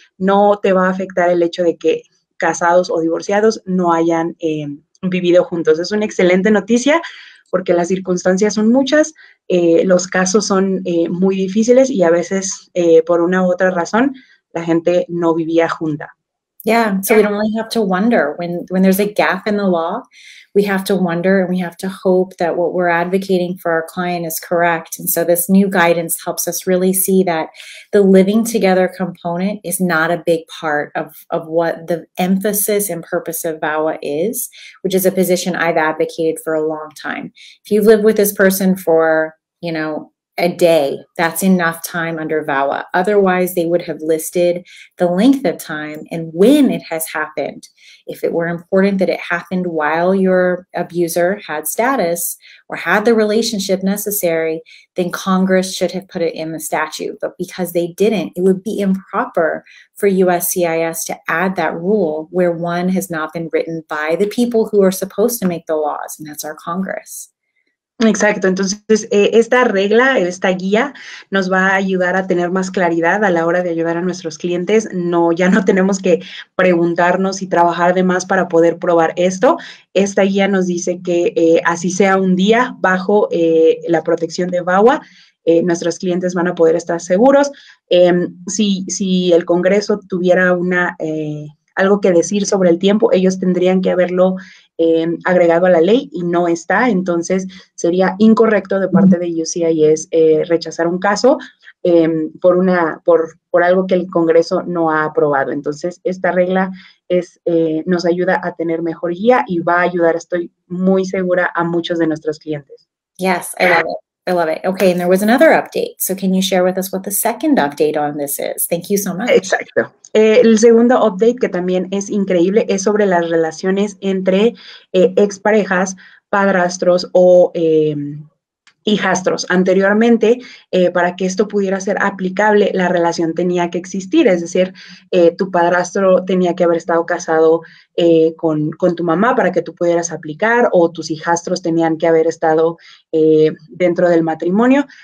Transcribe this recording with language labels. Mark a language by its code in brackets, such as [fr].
[es] No te va a afectar el hecho de que casados o divorciados no hayan vivido juntos. Es una excelente noticia porque las circunstancias son muchas, los casos son muy difíciles y a veces por una u otra razón la gente no vivía junta. [en] Yeah, so we don't really have to wonder when there's a gap in the law. We have to wonder and we have to hope that what we're advocating for our client is correct. And so this new guidance helps us really see that the living together component is not a big part of what the emphasis and purpose of VAWA is, which is a position I've advocated for a long time. If you've lived with this person for, a day, that's enough time under VAWA. Otherwise, they would have listed the length of time and when it has happened. If it were important that it happened while your abuser had status or had the relationship necessary, then Congress should have put it in the statute. But because they didn't, it would be improper for USCIS to add that rule where one has not been written by the people who are supposed to make the laws, and that's our Congress. [es] Exacto, entonces esta regla, esta guía nos va a ayudar a tener más claridad a la hora de ayudar a nuestros clientes. Ya no tenemos que preguntarnos y trabajar de más para poder probar esto. Esta guía nos dice que así sea un día bajo la protección de VAWA, nuestros clientes van a poder estar seguros. Si el Congreso tuviera algo que decir sobre el tiempo, ellos tendrían que haberlo agregado a la ley y no está, entonces sería incorrecto de parte de USCIS rechazar un caso por algo que el Congreso no ha aprobado. Entonces, esta regla nos ayuda a tener mejor guía y va a ayudar, estoy muy segura, a muchos de nuestros clientes. [en] Yes, I love it. I love it. Okay, and there was another update. So can you share with us what the second update on this is? Thank you so much. [es] Exacto. El segundo update, que también es increíble, es sobre las relaciones entre exparejas, padrastros o hijastros. Anteriormente, para que esto pudiera ser aplicable, la relación tenía que existir, es decir, tu padrastro tenía que haber estado casado con tu mamá para que tú pudieras aplicar, o tus hijastros tenían que haber estado dentro del matrimonio.